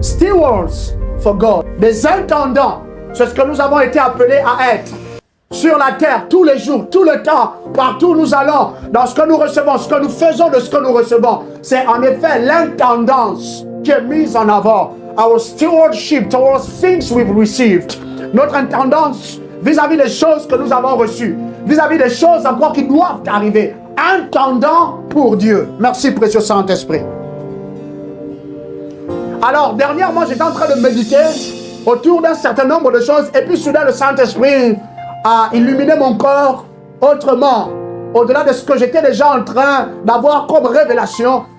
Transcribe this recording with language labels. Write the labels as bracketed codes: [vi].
[en] Stewards for God. [fr] Des intendants, c'est ce que nous avons été appelés à être sur la terre, tous les jours, tout le temps, partout où nous allons, dans ce que nous recevons, ce que nous faisons de ce que nous recevons. C'est en effet l'intendance qui est mise en avant. [en] Our stewardship towards things we've received. [fr] Notre intendance vis-à-vis des choses que nous avons reçues, vis-à-vis des choses encore qui doivent arriver. Intendant pour Dieu. Merci, précieux Saint-Esprit. Alors, dernièrement, j'étais en train de méditer autour d'un certain nombre de choses, et puis soudain, le Saint-Esprit a illuminé mon corps autrement, au-delà de ce que j'étais déjà en train d'avoir comme révélation.